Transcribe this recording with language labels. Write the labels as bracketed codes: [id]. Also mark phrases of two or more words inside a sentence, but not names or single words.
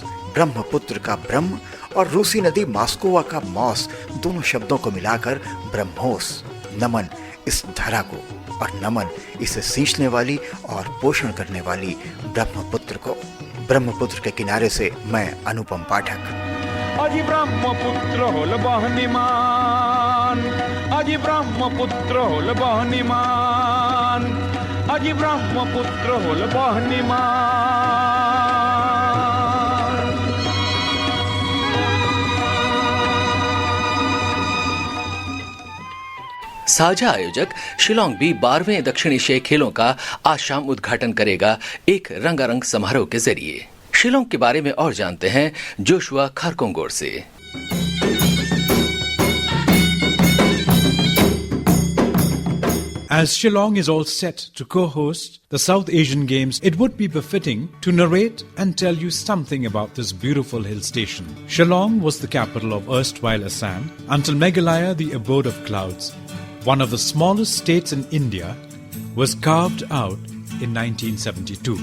[hi] ब्रह्मपुत्र का ब्रह्म और रूसी नदी मॉस्कोवा का मॉस, दोनों शब्दों को मिलाकर ब्रह्मोस। नमन इस धरा को, और नमन इसे सींचने वाली और पोषण करने वाली ब्रह्मपुत्र को। ब्रह्मपुत्र के किनारे से मैं अनुपम पाठक। [as] আজি ব্রহ্মপুত্র হল বহ্নিমান, আজি ব্রহ্মপুত্র হল বহ্নিমান, আজি ব্রহ্মপুত্র হল বহ্নিমান। [hi] साझा आयोजक शिलोंग भी 12वें दक्षिण एशियाई खेलों का आज शाम उद्घाटन करेगा एक रंगारंग समारोह के जरिए। शिलोंग के बारे में और जानते हैं जोशुआ खारकोंगोर से। [en] As Shillong is all set to co-host the South Asian Games, it would be befitting to narrate and tell you something about this beautiful hill station. Shillong was the capital of erstwhile Assam until Meghalaya, the abode of clouds, one of the smallest states in India, was carved out in 1972.